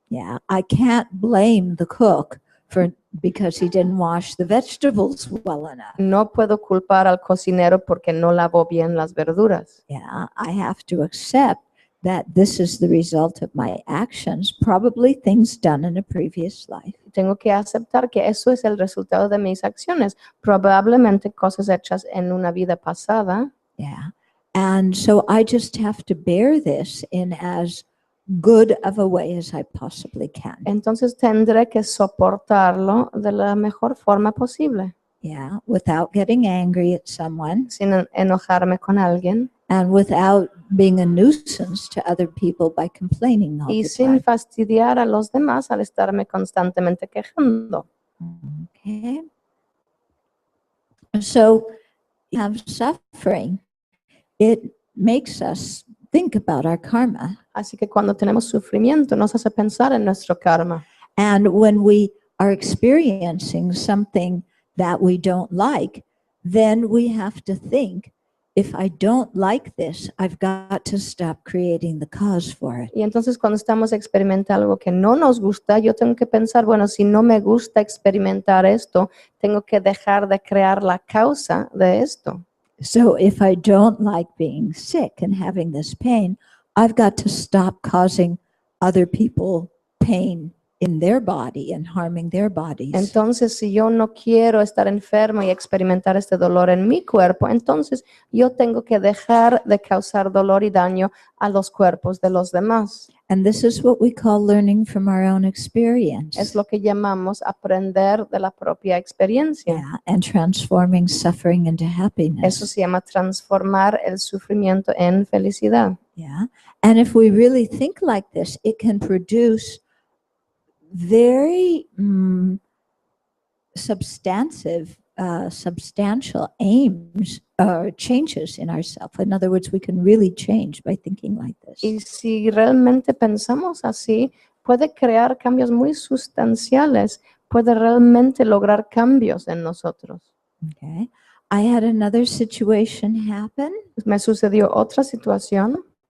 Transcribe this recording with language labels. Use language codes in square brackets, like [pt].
[en] Yeah, I can't blame the cook because he didn't wash the vegetables well enough. [es] No puedo culpar al cocinero porque no lavó bien las verduras. [en] Yeah, I have to accept that this is the result of my actions, probably things done in a previous life. [es] Tengo que aceptar que eso es el resultado de mis acciones, probablemente cosas hechas en una vida pasada. [en] Yeah. And so I just have to bear this in as good of a way as I possibly can. [es] Entonces tendré que soportarlo de la mejor forma posible, [en] Yeah, without getting angry at someone [es] sin enojarme con alguien [en] and without being a nuisance to other people by complaining all [es] y [en] the [es] sin [en] time. [es] fastidiar a los demás al estarme constantemente quejando. [en] Okay. So you have suffering. It makes us think about our karma. [es] Así que cuando tenemos sufrimiento nos hace pensar en nuestro karma. [en] And when we are experiencing something that we don't like, then we have to think, if I don't like this, I've got to stop creating the cause for it. [es] Y entonces cuando estamos experimentando algo que no nos gusta, yo tengo que pensar, bueno, si no me gusta experimentar esto, tengo que dejar de crear la causa de esto. [en] So if I don't like being sick and having this pain, I've got to stop causing other people pain in their body and harming their bodies. [es] Entonces, si yo no quiero estar enfermo y experimentar este dolor en mi cuerpo, entonces yo tengo que dejar de causar dolor y daño a los cuerpos de los demás. [en] And this is what we call learning from our own experience. [es] Es lo que llamamos aprender de la propia experiencia. [en] Yeah, and transforming suffering into happiness. [es] Eso se llama transformar el sufrimiento en felicidad. [en] Yeah. And if we really think like this, it can produce very substantial aims or changes in ourselves. In other words, we can really change by thinking like this. [es] Y si realmente pensamos así, puede crear cambios muy sustanciales, puede realmente lograr cambios en nosotros. [en] Okay. I had another situation happen. [es] Me sucedió otra situación,